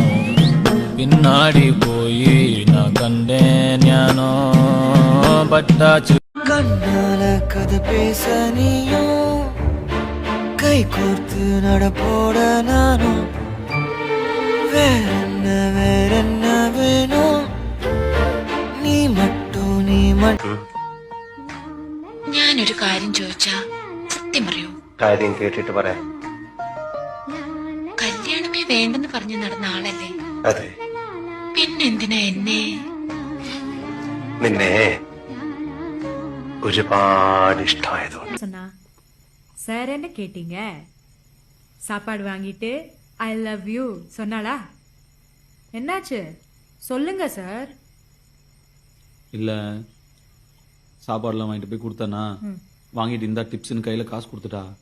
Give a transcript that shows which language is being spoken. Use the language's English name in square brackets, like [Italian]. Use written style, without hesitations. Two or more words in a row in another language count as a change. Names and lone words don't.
[Tamil] பின்னாடி போய் நான் கண்டேன் ஞானோ பட்டாச்சு. கண்ணால கதை பேச நீயும், கை கோர்த்து நடப்போட நானும். வேறென்ன வேணும், നീ மட்டும் [Malayalam] ഞാനൊരു കാര്യം ചോദിച്ചാ സത്യം പറയൂ? കാര്യം കേട്ടിട്ട് പറയാം. കല്യാണമേ വേണ്ടെന്ന് പറഞ്ഞു നടന്ന ആളല്ലേ? അതെ. പിന്നെന്തിനാ എന്നെ? നിന്നെ ഒരുപാട് ഇഷ്ടമായതുകൊണ്ട്. [Tamil] சொன்னா சார் என்ன கேட்டீங்க? சாப்பாடு வாங்கிட்டு [English] I love you [Tamil] சொன்னாளா? என்னாச்சு சொல்லுங்க சார். இல்லை, சாப்பாடுலாம் வாங்கிட்டு போய் கொடுத்தானா, வாங்கிட்டு இந்த டிப்ஸ்னு கையில் காசு கொடுத்துட்டா.